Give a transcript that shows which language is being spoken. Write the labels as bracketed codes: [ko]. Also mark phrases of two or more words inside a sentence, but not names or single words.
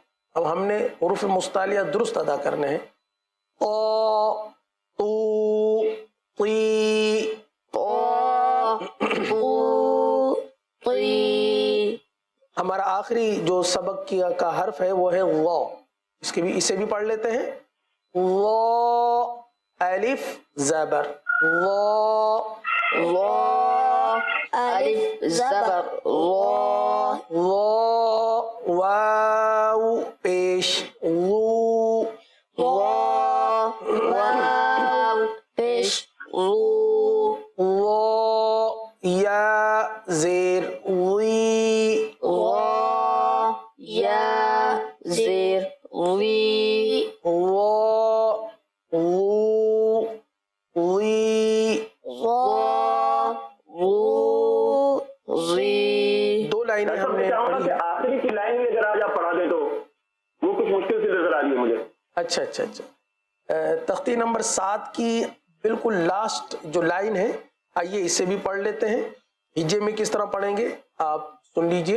[ur] اب ہم نے حروف مستعلیہ درست ادا کرنے ہیں. طا تو تی. طا ہمارا آخری جو سبق کا حرف ہے وہ ہے وا. اسے بھی پڑھ لیتے ہیں. وا الف زبر وا. وا الف زبر وا. وا واو پیش وو. وا واو پیش وو. وا یا زیر وی. وا یا زیر وی. وا وو وی. وا وو زی. دو لائنیں ہم نے چاہوں گا پڑھی کہ ہیں. آخری کی لائن بھی اگر آج آپ پڑھا دیں تو وہ کچھ مشکل سے نظر آ رہی ہے مجھے. اچھا اچھا اچھا. تختی نمبر 7 کی بالکل لاسٹ جو لائن ہے، آئیے اسے بھی پڑھ لیتے ہیں. ہجے میں کس طرح پڑھیں گے آپ سن لیجئے.